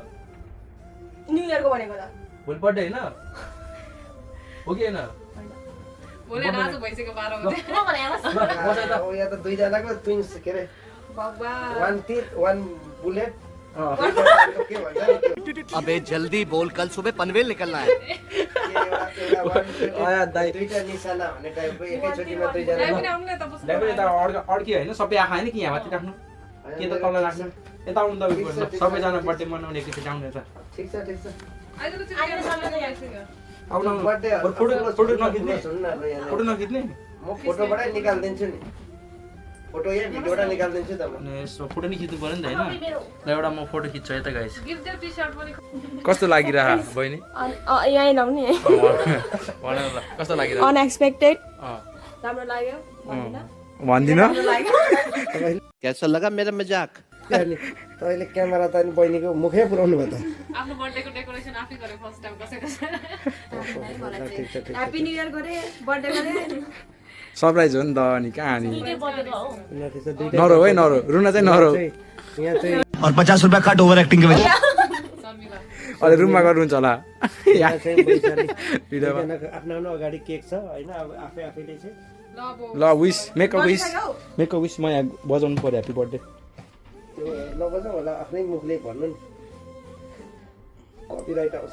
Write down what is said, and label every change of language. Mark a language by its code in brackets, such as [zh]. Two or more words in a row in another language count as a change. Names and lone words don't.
[en] New Yearको [ne] भनेको त भोलि बर्थडे होइन हो कि होइन भोलि आज भइसक्यो 12 ल, बजे म भने बस बस यता यहाँ त दुईजनाको ट्विन्स के अरे भगवान [en] one teeth one bullet अँ। [ne] के भन्छ [hi] अबे जल्दी बोल कल सुबह पनवेल निकलना है [ne] आया दाइ। दुईटा निशाना भन्ने टाइपको एकैचोटिमा दाइ दुईजना पनि आउनु न त बस्नु ल्याइ पनि यता अड्के होइन सबै आँखा होइन कि यहाँ माथि राख्नु के त तल राख्नु यता आउनु त उयो गर्नु सबैजना बर्थडे मनाउने एकैचोटि आउनु यता ठिक छ ठिक छ अहिले त छिटो सबैजना आइसक्यो आउनु बर्थडे फोटो नखिच्ने फोटो नखिच्ने म फोटोबाटै निकालिदिन्छु नि फोटो या भिडियोबाट निकालिदिन्छु त म अनि यसो फोटो नि खिच्नु पऱ्यो नि त होइन ल एउटा म फोटो खिच्छु है त गाइस गिफ्ट दे टी-शर्ट पनि कस्तो लागिरह बहिनी यहीँ लाउने भन ल कस्तो लागिरह [en] अनएक्सपेक्टेड अँ [ne] राम्रो लाग्यो भन्दिन भन्दिन राम्रो लाग्यो [hi] कैसा लगा मेरा मजाक [ne] तपाईँले क्यामेरा त अनि बहिनीको मुखै पुऱ्याउनु भयो त आफ्नो बर्थडेको डेकोरेसन आफै गरे [en] first time [ne] कसैको ठिक छ ठिक [en] happy new year [ne] गरे बर्थडे गरे सरप्राइज हो नि त अनि कहाँ नि बर्थडेको हो ल ठिक छ दुईटा नरो है नरो रुना चाहिँ नरो यहाँ चाहिँ [hi] और 50 रुपया काट [en] over acting [hi] के वजह [ne] शर्मिला अहिले रुममा गर्नुहुन्छ होला यहाँ चाहिँ वैशाली भिडियोमा दुईजनाको आफ्नो आफ्नो अगाडि केक छ होइन अब आफै आफैले चाहिँ ल अब ल [en] wish make a wish [ne] म यहाँ बजाउनु पर्यो [en] happy birthday [ne] त्यो नबजाउँ होला आफ्नै मुखले भन्नु नि कपिराइट आउँछ